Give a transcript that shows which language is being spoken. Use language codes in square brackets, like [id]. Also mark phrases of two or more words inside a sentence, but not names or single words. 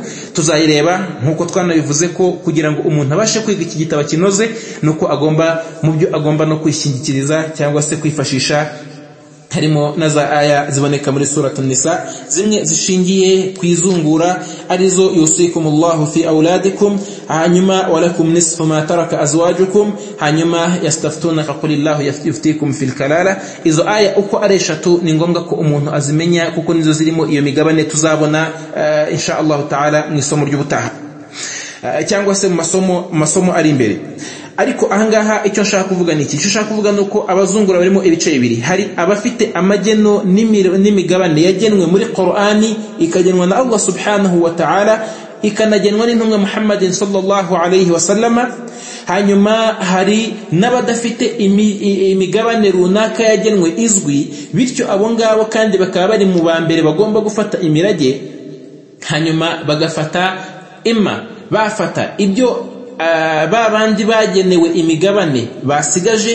[rw] Tuzayireba nkuko twanabivuze ko kugira ngo umuntu abashe kwiga iki gitabo kinoze, nuko agomba mu byo agomba no kwishingikiriza cyangwa se kwifashisha, harimo na za aya ziboneka muri Suratun Nisa, zimwe zishingiye kwizungura arizo [ar] يوصيكم الله في أولادكم, [rw] hanyuma [ar] ولكم نصف ما ترك أزواجكم, hanyuma يستفتونك قل الله يفتيكم في الكلالة. [rw] Izo aya uko ari eshatu ni ngombwa ko umuntu azimenya, kuko nizo zirimo iyo migabane tuzabona [ar] إن شاء الله تعالى [rw] mu isomo ry'ubutaha cyangwa se mu masomo ari imbere. Ariko ahangaha icyo nshaka kuvuga ni iki? Icyo nshaka kuvuga nuko abazungura barimo ibice bibiri. Hari abafite amageno n'imigabane yagenwe muri Qur'ani, ikagenwa na [ar] الله سبحانه وتعالى, [rw] ikanagenwa n'intumwa [ar] محمد صلى الله عليه وسلم. [rw] Hanyuma hari n'abadafite imigabane runaka yagenwe izwi, bityo abo ngabo kandi bakaba bari mu bambere bagomba gufata imirage, hanyuma bagafata bafata ibyo babandi bagenewe imigabane basigaje.